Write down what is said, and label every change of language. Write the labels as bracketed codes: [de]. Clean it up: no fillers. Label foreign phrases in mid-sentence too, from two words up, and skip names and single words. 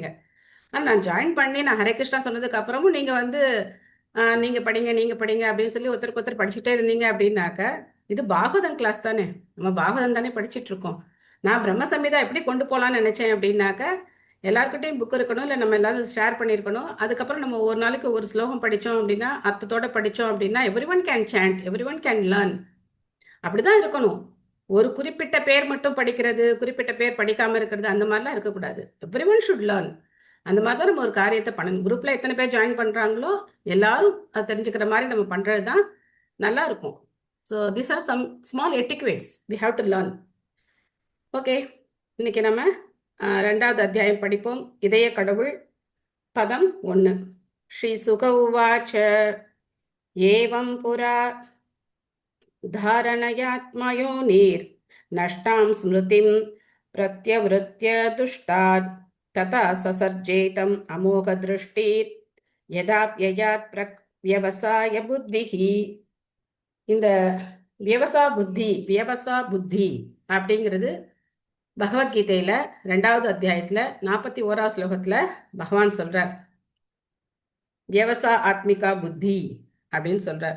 [ta] ஆனால் நான் ஜாயின் பண்ணி நான் ஹரே கிருஷ்ணா சொன்னதுக்கு அப்புறமும் நீங்க வந்து நீங்க படிங்க அப்படின்னு சொல்லி ஒருத்தருக்கு ஒருத்தர் படிச்சுட்டே இருந்தீங்க அப்படின்னாக்க இது பாகவதம் கிளாஸ் தானே, நம்ம பாகவதம் தானே படிச்சுட்டு இருக்கோம். நான் பிரம்ம சம்ஹிதா எப்படி கொண்டு போகலான்னு நினைச்சேன் அப்படின்னாக்க எல்லாருக்கிட்டையும் புக் இருக்கணும், இல்லை நம்ம எல்லாரும் ஷேர் பண்ணியிருக்கணும். அதுக்கப்புறம் நம்ம ஒரு நாளைக்கு ஒரு ஸ்லோகம் படித்தோம் அப்படின்னா, அர்த்தத்தோட படித்தோம் அப்படின்னா, [en] every one can chant, every one can learn. [ta] அப்படிதான் இருக்கணும். ஒரு குறிப்பிட்ட பேர் மட்டும் படிக்கிறது, குறிப்பிட்ட பேர் படிக்காம இருக்கிறது, அந்த மாதிரிலாம் இருக்கக்கூடாது. [en] every one should learn. [ta] அந்த மாதிரி தான் நம்ம ஒரு காரியத்தை பண்ணணும். குரூப்ல எத்தனை பேர் ஜாயின் பண்றாங்களோ எல்லாரும் அது தெரிஞ்சுக்கிற மாதிரி நம்ம பண்றது தான் நல்லா இருக்கும். [en] so these are some small etiquettes we have to learn. [ta] ஓகே, இன்னைக்கு நம்ம 2வது அத்தியாயம் படிப்போம். இதய கடவுள், பதம் [sa] 1. श्री शुक उवाच एवं पुरा धारणयात्मयोनिर् नष्टां स्मृतिं प्रत्यवृत्य दुष्टात् तथा ससर्जेतम् अमोघदृष्टिर् यदाप्ययात् व्यवसाय बुद्धिः. [ta] இந்த [sa] व्यवसाय बुद्धि [ta] அப்படிங்கிறது பகவத்கீதையில 2வது அத்தியாயத்துல 41வது ஸ்லோகத்துல பகவான் சொல்றார். [sa] व्यवसाय आत्मिका बुद्धि [ta] அப்படின்னு சொல்றார்.